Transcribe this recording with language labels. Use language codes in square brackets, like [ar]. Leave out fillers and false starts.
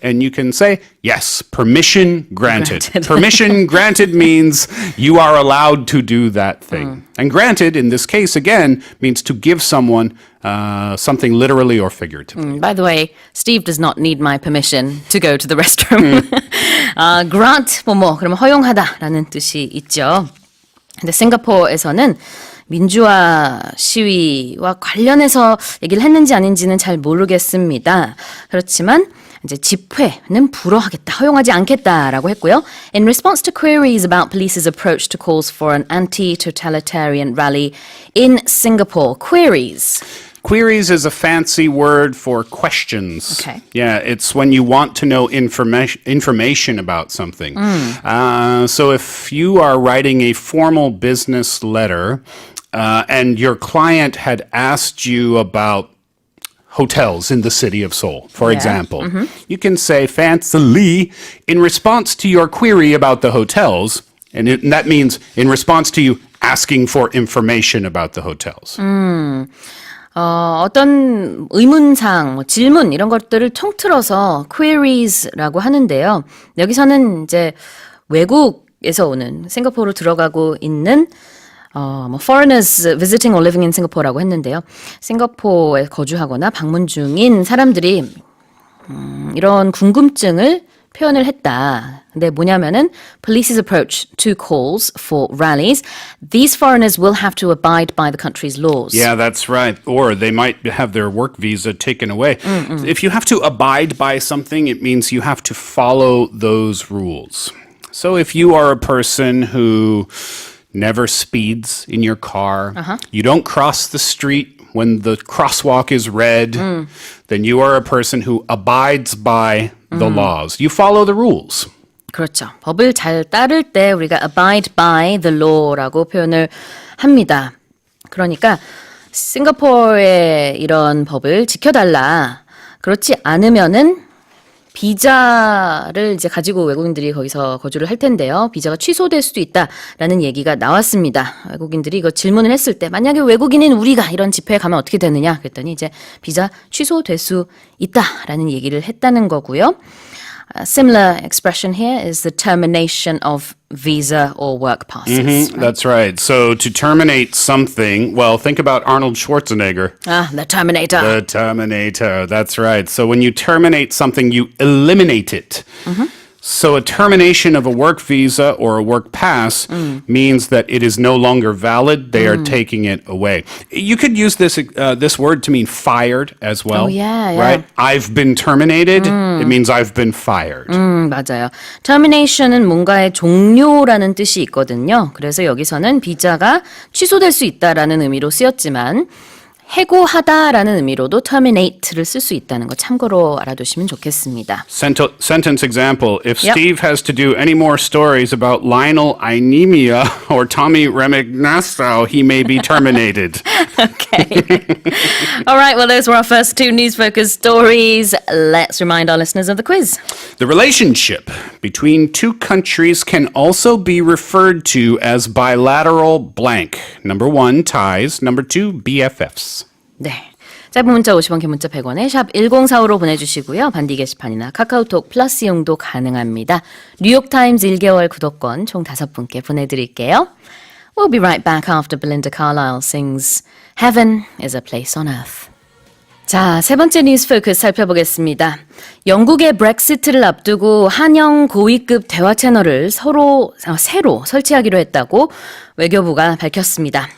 [en] And you can say, yes, permission granted. Permission granted means you are allowed to do that thing. And granted, in this case, again, means to give someone something literally or figuratively. By the way, Steve does not need my permission to go to the restroom. [ko] Grant, 그러면 허용하다라는 뜻이 있죠. 근데 싱가포르에서는 민주화 시위와 관련해서 얘기를 했는지 아닌지는 잘 모르겠습니다. 그렇지만 이제 집회는 불허하겠다, 허용하지 않겠다라고 했고요. [en] In response to queries about police's approach to calls for an anti-totalitarian rally in Singapore. Queries is a fancy word for questions. Okay. Yeah, it's when you want to know information about something. So if you are writing a formal business letter and your client had asked you about hotels in the city of Seoul, for example, you can say fancily, in response to your query about the hotels, and that means in response to you asking for information about the hotels. [ko] 어떤 의문사항, 질문 이런 것들을 통틀어서 queries라고 하는데요. 여기서는 이제 외국에서 오는 싱가포르로 들어가고 있는 [en] foreigners visiting or living in Singapore [ko] 라고 했는데요. 싱가포르에 거주하거나 방문 중인 사람들이 이런 궁금증을 표현을 했다. 근데 뭐냐면은 [en] police's approach to calls for rallies. These foreigners will have to abide by the country's laws. Yeah, that's right. Or they might have their work visa taken away. If you have to abide by something, it means you have to follow those rules. So if you are a person who never speeds in your car, you don't cross the street when the crosswalk is red, then you are a person who abides by the laws. You follow the rules. [ko] 그렇죠. 법을 잘 따를 때 우리가 [en] abide by the law [ko] 라고 표현을 합니다. 그러니까 싱가포르의 이런 법을 지켜달라. 그렇지 않으면은 비자를 이제 가지고 외국인들이 거기서 거주를 할 텐데요. 비자가 취소될 수도 있다라는 얘기가 나왔습니다. 외국인들이 이거 질문을 했을 때 만약에 외국인인 우리가 이런 집회에 가면 어떻게 되느냐 그랬더니 이제 비자 취소될 수 있다라는 얘기를 했다는 거고요. [en] A similar expression here is the termination of visa or work passes. Right? That's right. So to terminate something, well, think about Arnold Schwarzenegger. The Terminator. The Terminator. That's right. So when you terminate something, you eliminate it. So a termination of a work visa or a work pass means that it is no longer valid. They are taking it away. You could use this word to mean fired as well. Oh, yeah. Right? I've been terminated. It means I've been fired. [ko] 맞아요. Termination은 뭔가의 종료라는 뜻이 있거든요. 그래서 여기서는 비자가 취소될 수 있다라는 의미로 쓰였지만 해고하다라는 의미로도 terminate를 쓸 수 있다는 거 참고로 알아두시면 좋겠습니다. [en] Sentence example. If Steve has to do any more stories about Lionel Anemia or Tommy Remignastow, he may be terminated. Okay. All right, well, those were our first two news-focused stories. Let's remind our listeners of the quiz. The relationship between two countries can also be referred to as bilateral blank. Number 1, ties. Number 2, BFFs. [ko] 네. 짧은 문자 50원, 긴 문자 100원에 샵 1045로 보내주시고요. 반디 게시판이나 카카오톡 플러스 이용도 가능합니다. 뉴욕타임즈 1개월 구독권 총 5분께 보내드릴게요. [en] We'll be right back after Belinda Carlisle sings Heaven is a Place on Earth. [ko] 자, 세 번째 뉴스 포커스 살펴보겠습니다. 영국의 브렉시트를 앞두고 한영 고위급 대화 채널을 새로 설치하기로 했다고 외교부가 밝혔습니다.